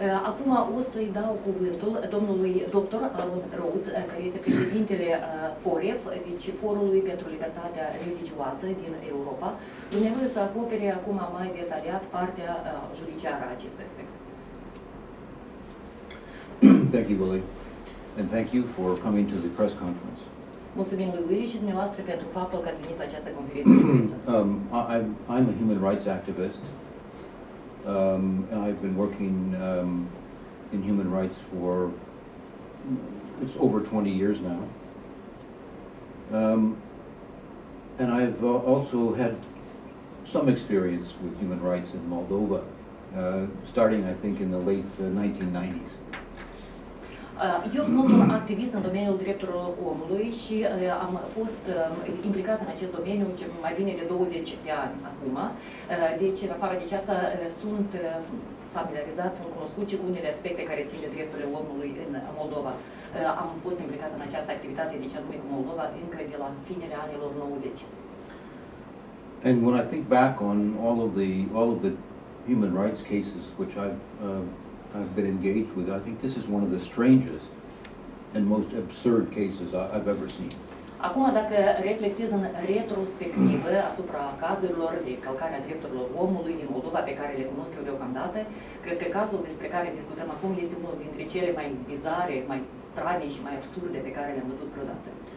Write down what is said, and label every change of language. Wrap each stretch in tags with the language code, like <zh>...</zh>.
<ro>Acum o să-i dau cuvântul domnului dr. Aaron Rhodes, care este președintele FOREF, deci Forului pentru Libertatea Religioasă din Europa. Dumnezeu să acopere acum mai detaliat partea judiciară a acestui aspect.</ro> <en>Thank you, Willie, and thank you for coming to the press conference.</en> <ro>Mulțumim lui Willie și dumneavoastră pentru faptul că ați venit la această conferință de presă.</ro> <en>I'm a human rights activist. I've been working in human rights for it's over 20 years now. And I've also had some experience with human rights in Moldova, starting, I think, in the late 1990s.</en> <ro>Eu sunt un activist în domeniul drepturilor omului și am fost implicat în acest domeniu mai bine de 20 de ani acum. Deci, în afară de aceasta, sunt familiarizați, sunt cunoscut și cu unele aspecte care țin de drepturile omului în Moldova. Am fost implicat în această activitate, deci anume cu Moldova, încă de la finele anilor 90.</ro> <en>And when I think back on all of the human rights cases which I've been engaged with, I think this is one of the strangest and most absurd cases I've ever seen.</en> <ro>Acum, dacă reflectez în retrospectivă asupra cazurilor de călcare a drepturilor omului din Moldova pe care le cunosc eu deocamdată, cred că cazul despre care discutăm acum este unul dintre cele mai bizare, mai strane și mai absurde pe care le-am văzut vreodată.</ro>